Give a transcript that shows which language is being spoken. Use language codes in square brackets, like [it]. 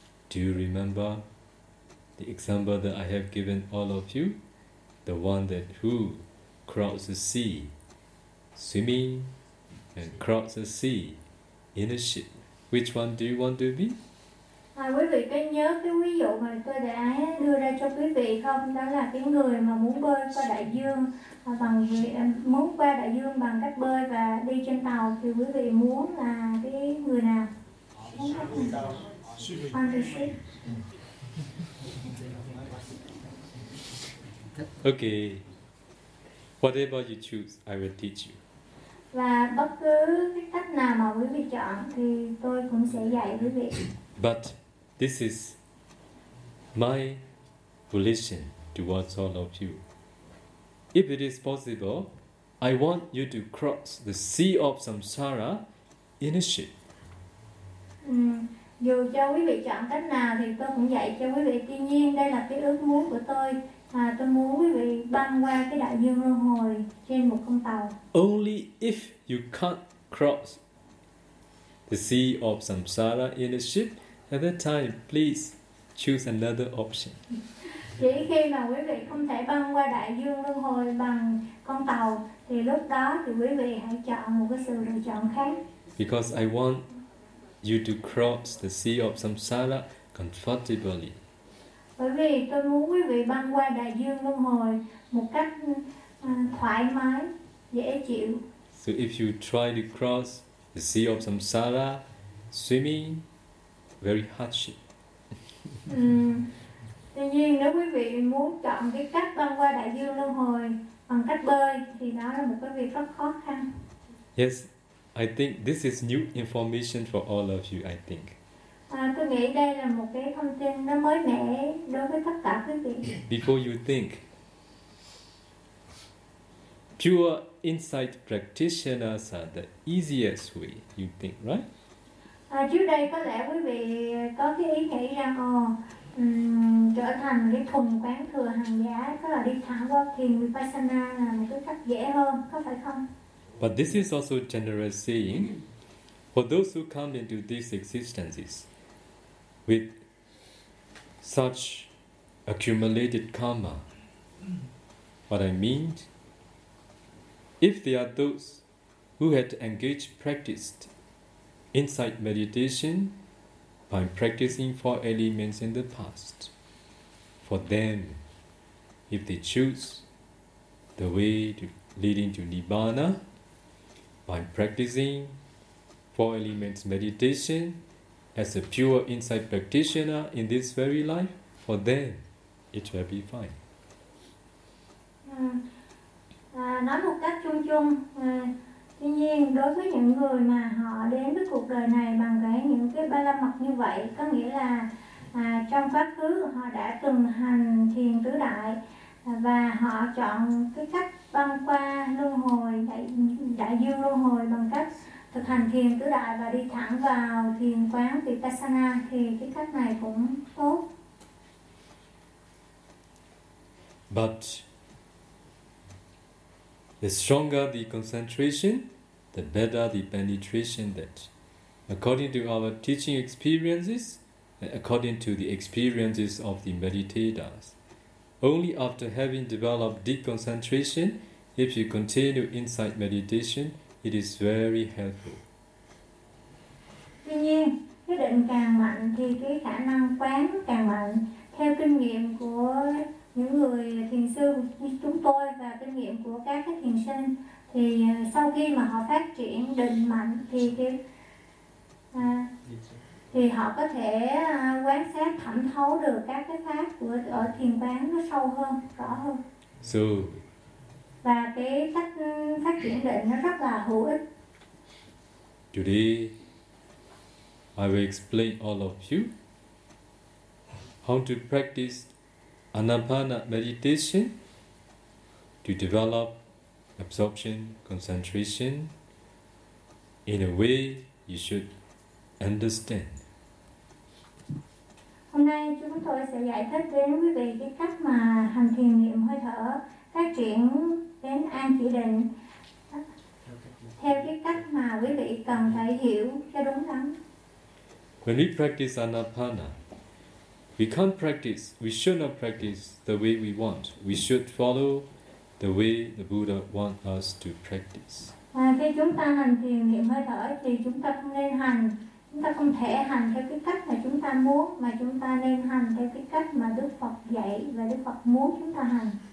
[en] Do you remember the example that I have given all of you, the one that who crossed the sea, swimming, and crossed the sea in a ship. Which one do you want to be? [vi] Quý vị có nhớ cái ví dụ mà tôi đã đưa ra cho quý vị không? Đó là cái người mà muốn bơi qua đại dương bằng muốn qua đại dương bằng cách bơi và đi trên tàu, thì quý vị muốn là cái người nào? [en] On the ship. Okay. Whatever you choose, I will teach you. [vi] Và bất cứ cái cách nào mà quý vị chọn thì tôi cũng sẽ dạy quý vị. [en] But this is my volition towards all of you. If it is possible, I want you to cross the sea of samsara in a ship. [vi] Dù cho quý vị chọn cách nào thì tôi cũng dạy cho quý vị. Tuy nhiên đây là cái ước muốn của tôi. Tôi muốn quý vị băng qua cái đại dương luân hồi trên một con tàu. [en] Only if you can't cross the sea of samsara in a ship, at that time, please choose another option. [vi] Chỉ khi mà quý vị không thể băng qua đại dương luân hồi bằng con tàu, thì lúc đó thì quý vị hãy chọn một cái sự lựa chọn khác. [en] Because I want you to cross the sea of samsara comfortably. [vi] Bởi vì tôi muốn quý vị băng qua đại dương luân hồi một cách thoải mái, dễ chịu. [en] So if you try to cross the sea of samsara swimming, very hardship. [vi] Tuy nhiên nếu quý vị muốn chọn cái cách băng qua đại dương luân hồi bằng cách bơi thì đó là một cái việc rất khó khăn. [en] Yes, I think this is new information for all of you, I think. [vi] Tôi nghĩ đây là một cái thông tin nó mới mẻ đối với tất cả quý vị. [en] Before you think, pure insight practitioners are the easiest way, you think, right? [vi] Trước đây có lẽ quý vị có cái ý nghĩ rằng trở thành cái thùng quán thừa hàng giá, tức là đi thẳng qua thiền Vipassana là một cái cách dễ hơn, có phải không? [en] But this is also generous saying for those who come into these existences with such accumulated karma. What I mean, if they are those who had engaged, practiced insight meditation by practicing four elements in the past, for them, if they choose the way to leading to Nibbana, by practicing four elements meditation as a pure insight practitioner in this very life, for them, it will be fine. [vi] Nói một cách chung chung, tuy nhiên đối với những người mà họ đến với cuộc đời này bằng cái những cái ba la mật như vậy, có nghĩa là trong quá khứ họ đã từng hành thiền tứ đại. Và họ chọn cái cách băng qua luân hồi, đại dương luân hồi bằng cách thực hành thiền tứ đại và đi thẳng vào thiền quán Vipassana, thì cái cách này cũng tốt. [en] But the stronger the concentration, the better the penetration, that according to our teaching experiences, according to the experiences of the meditators. Only after having developed deep concentration, if you continue insight meditation, it is very helpful. [vi] Tuy nhiên, cái định càng mạnh thì cái khả năng quán càng mạnh. Theo kinh nghiệm của những người thiền sư như chúng tôi và kinh nghiệm của các cái thiền sinh, thì sau khi mà họ phát triển định mạnh thì thì họ có thể quan sát thẩm thấu được các cái pháp của ở thiền quán nó sâu hơn, rõ hơn. [en] So, [vi] và cái cách phát triển định nó rất là hữu ích. [en] Today, I will explain all of you how to practice anapana meditation to develop absorption, concentration in a way you should understand. [vi] Hôm nay chúng tôi sẽ giải thích đến quý vị cái cách mà hành thiền niệm hơi thở phát triển đến an chỉ định theo cái cách mà quý vị cần phải hiểu cho đúng lắm. [en] When we practice anapana, we can't practice, we should not practice the way we want. We should follow the way the Buddha wants us to practice. [vi] Khi chúng ta hành thiền niệm hơi thở thì chúng ta không nên hành, chúng ta không thể hành theo cái cách mà chúng ta muốn, mà chúng ta nên hành theo cái cách mà Đức Phật dạy và Đức Phật muốn chúng ta hành.